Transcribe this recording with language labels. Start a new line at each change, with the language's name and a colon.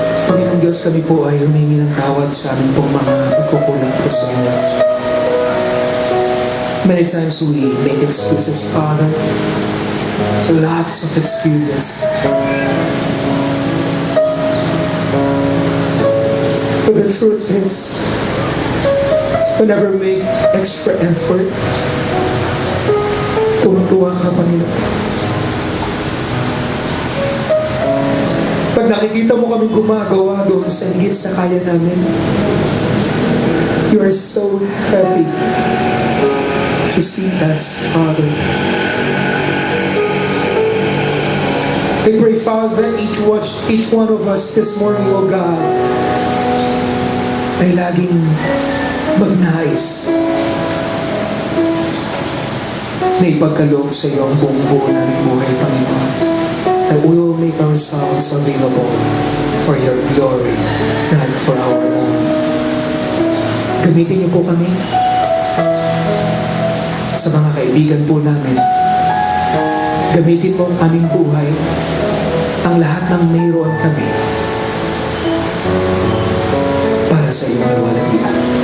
Filipino: Panginoon Diyos, kami po ay humingi ng tawad sa aming pong mga pagkukulang po sa inyo.
English: Many times we make excuses, Father. Lots of excuses. But the truth is, we never make extra effort.
Filipino: Tuwa ka, Panginoon. Pag nakikita mo kami gumagawa doon sa higit sa kaya namin,
English: you are so happy to see us, Father. I pray, Father, that each one of us this morning, O God,
Filipino: ay laging magnais na ipagkaloob sa iyo ang buong buo naming buhay, Panginoon.
English: That we will make ourselves available for your glory, not for our own.
Filipino: Gamitin niyo po kami sa mga kaibigan po namin. Gamitin mo ang aming buhay, ang lahat ng mayroon kami, para sa iyong kalwalhatian.